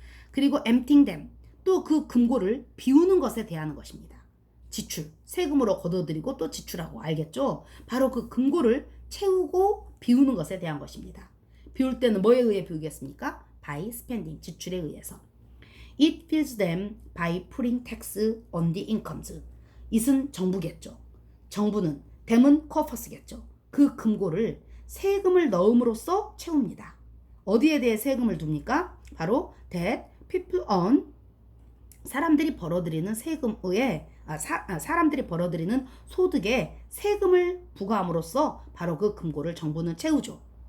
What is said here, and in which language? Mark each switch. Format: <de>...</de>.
<ko>그리고</ko> <en>emptying them,</en> <ko>또 그 금고를 비우는 것에 대한 것입니다. 지출, 세금으로 걷어들이고 또 지출하고, 알겠죠? 바로 그 금고를 채우고 비우는 것에 대한 것입니다. 비울 때는 뭐에 의해 비우겠습니까?</ko> <en>By spending,</en> <ko>지출에 의해서.</ko> <en>It fills them by putting tax on the incomes.</en> <ko>it은 정부겠죠. 정부는, them은 corpus겠죠. 그 금고를 세금을 넣음으로써 채웁니다. 어디에 대해 세금을 둡니까? 바로</ko> <en>that people earn,</en> <ko>사람들이 벌어들이는 세금에, 사람들이 벌어들이는 소득에 세금을 부과함으로써 바로 그 금고를 정부는 채우죠.</ko>